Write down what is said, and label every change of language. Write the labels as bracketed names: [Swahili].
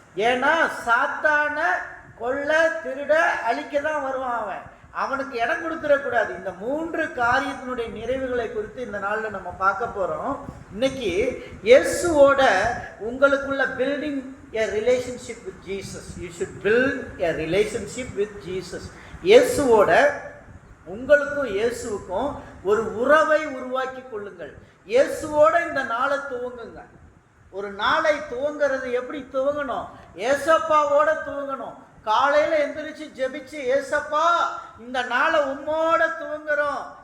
[Tamil] ஏன்னா சாத்தான கொல்ல, திருட, அழிக்க தான் வருவான். அவனுக்கு இடம் கொடுத்துடக்கூடாது. இந்த 3 காரியத்தினுடைய நிறைவுகளை குறித்து இந்த நாளில் நம்ம பார்க்க போகிறோம். இன்னைக்கு இயேசுவோட உங்களுக்குள்ள [English] Building a relationship with Jesus. You should build a relationship with Jesus. [Tamil] இயேசுவோட உங்களுக்கும் இயேசுவுக்கும் ஒரு உறவை உருவாக்கி கொள்ளுங்கள். இயேசுவோட இந்த நாளை துவங்குங்க. ஒரு நாளை துவங்கிறது எப்படி துவங்கணும்? ஏசப்பாவோட துவங்கணும். காலையில் எந்திரிச்சு ஜெபிச்சு, ஏசப்பா இந்த நாளை உம்மோட துவங்குறோம்.